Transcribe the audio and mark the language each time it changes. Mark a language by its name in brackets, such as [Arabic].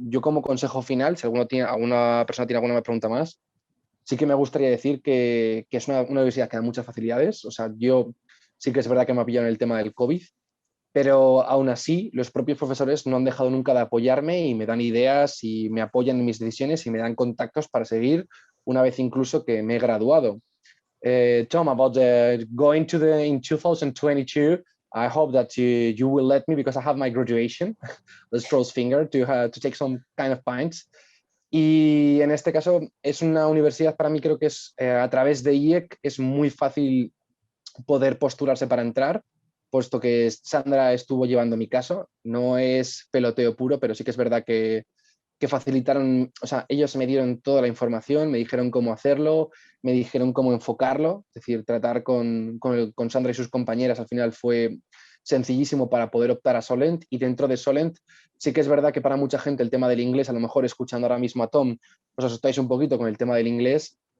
[Spanish] Yo como consejo final, si alguna persona tiene alguna pregunta más, sí que me gustaría decir que es una universidad que da muchas facilidades. O sea, yo sí que es verdad que me ha pillado en el tema del COVID, pero aún así los propios profesores no han dejado nunca de apoyarme y me dan ideas y me apoyan en mis decisiones y me dan contactos para seguir una vez incluso que me he graduado. [English] Tom, about going to in 2022, I hope that you will let me because I have my graduation. Let's cross finger to take some kind of pints. [Spanish] Y en este caso es una universidad, para mí creo que es a través de IEC es muy fácil poder postularse para entrar, puesto que Sandra estuvo llevando mi caso. No es peloteo puro, pero sí que es verdad que facilitaron, o sea, ellos me dieron toda la información, me dijeron cómo hacerlo, me dijeron cómo enfocarlo, es decir, tratar con Sandra y sus compañeras al final fue sencillísimo para poder optar a Solent, y dentro de Solent sí que es verdad que para mucha gente el tema del inglés, a lo mejor escuchando ahora mismo a Tom, os asustáis un poquito con el tema del inglés,